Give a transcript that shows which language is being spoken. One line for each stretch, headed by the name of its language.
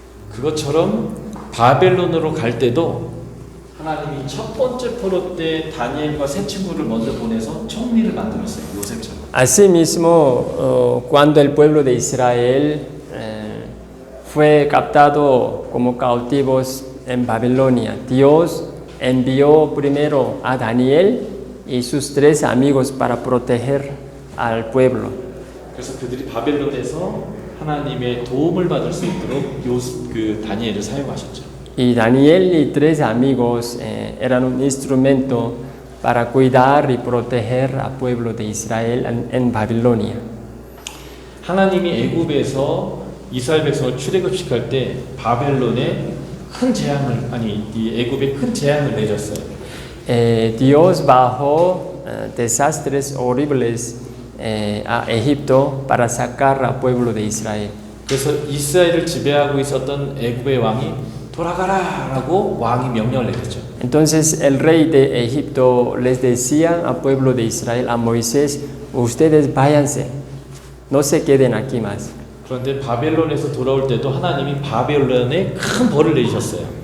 Korean: 그것처럼 바벨론으로 갈 때도 하나님이 첫 번째 포로 때 다니엘과 세 친구를 먼저 보내서 총리를 만들었어요. 요셉처럼.
Spanish: Asimismo, cuando el pueblo de Israel fue captado como cautivos en Babilonia, Dios envió primero a Daniel y sus 3 amigos para proteger al pueblo.
Korean: 그래서 그들이 바벨론에서 하나님의 도움을 받을 수 있도록 다니엘을 사용하셨죠.
Spanish: Y Daniel y 3 amigos eran un instrumento para cuidar y proteger al pueblo de Israel en Babilonia.
Korean: 하나님이 애굽에서 이스라엘 백성을 출애굽시킬 때 바벨론에 큰 재앙을 이 애굽에 큰 재앙을 내렸어요.
Spanish: Dios bajó desastres horribles a Egipto para sacar al pueblo de Israel.
Korean: 그래서 이스라엘을 지배하고 있었던 애굽의 왕이 돌아가라라고 왕이 명령을 내렸죠.
Spanish: Entonces el rey de Egipto les decía al pueblo de Israel, a Moisés, ustedes váyanse, no se queden aquí más.
Korean: 그런데 바벨론에서 돌아올 때도 하나님이 바벨론에 큰 벌을 내리셨어요.